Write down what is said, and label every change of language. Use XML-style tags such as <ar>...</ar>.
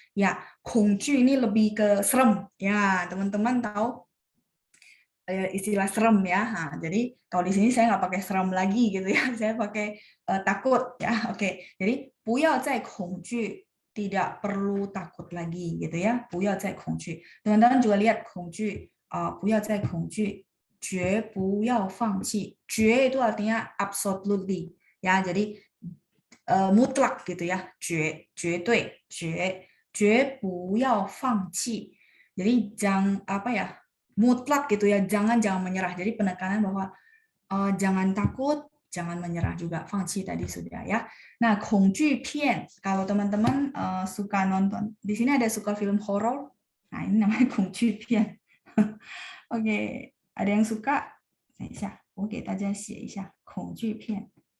<id>Ya, 恐惧 ini lebih ke serem. Ya, teman-teman tahu istilah serem ya. Nah, jadi kalau di sini saya nggak pakai serem lagi gitu ya. Saya pakai takut ya. Oke. Jadi</id> <zh>不要再恐惧,</zh> <id>tidak perlu takut lagi gitu ya.</id> <zh>不要再恐惧.</zh> <id>Teman-teman juga lihat 恐惧,</id> <zh>不要再恐惧. 绝不要放弃.</zh> <id>绝 itu artinya absolutely ya. Jadi mutlak gitu ya.</id> <zh>绝对, 绝不要放弃.</zh> <id>Jadi jangan mutlak gitu ya. Jangan menyerah. Jadi penekanan bahwa jangan takut, jangan menyerah juga. 放弃 tadi sudah ya. Nah, 恐惧片 kalau teman-teman suka nonton. Di sini ada suka film horor. Nah, ini namanya 恐惧片. Oke. Ada yang suka?</id> <zh>等一下，我给大家写一下恐惧片.</zh>